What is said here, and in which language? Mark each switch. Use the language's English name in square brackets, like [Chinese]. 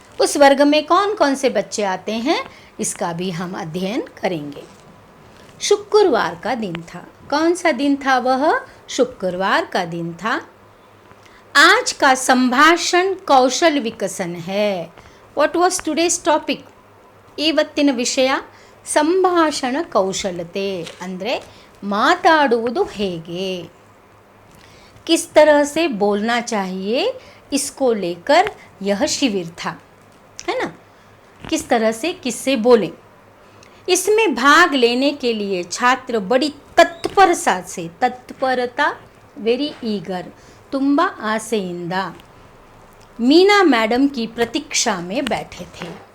[Hindi] उस वर्ग में कौन कौन से बच्चे आते हैं इसका भी हम अध्ययन करेंगे. शुक्रवार का दिन था. कौन सा दिन था वह? शुक्रवार का दिन था. आज का संभाषण कौशल विकसन है. [English] What was today's topic? [Kannada] ಇವತ್ತಿನ ವಿಷಯ ಸಂಭಾಷಣ ಕೌಶಲತೆ, ಅಂದರೆ ಮಾತಾಡುವುದು ಹೇಗೆ. [Hindi] ಕಿಸ್ तरह से बोलना चाहिए, इसको लेकर यह शिविर था, है ना. किस तरह से किससे बोलें. इसमें भाग लेने के लिए छात्र बड़ी तत्परता से, तत्परता [English] very eager, [Kannada] ತುಂಬ ಆಸೆಯಿಂದ [Hindi] मीना मैडम की प्रतीक्षा में बैठे थे.